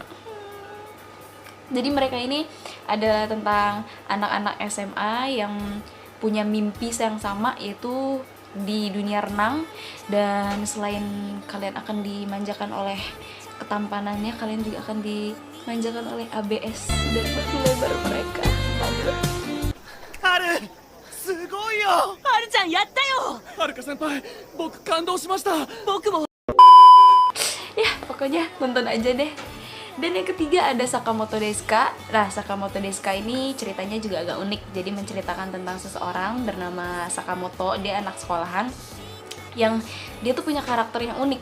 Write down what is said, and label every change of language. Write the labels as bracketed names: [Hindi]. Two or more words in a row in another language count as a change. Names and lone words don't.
[Indonesian] Jadi mereka ini adalah tentang anak-anak SMA yang punya mimpi yang sama, yaitu di dunia renang. Dan selain kalian akan dimanjakan oleh ketampanannya, kalian juga akan dimanjakan oleh ABS dan batu lebar mereka. [Japanese] ハルすごいよはるちゃんやったよはるか先輩僕感動しました僕も [Indonesian] Ya, pokoknya nonton aja deh. Dan yang ketiga ada Sakamoto Desuka. Nah, Sakamoto Desuka ini ceritanya juga agak unik. Jadi menceritakan tentang seseorang bernama Sakamoto. Dia anak sekolahan yang dia tuh punya karakter yang unik.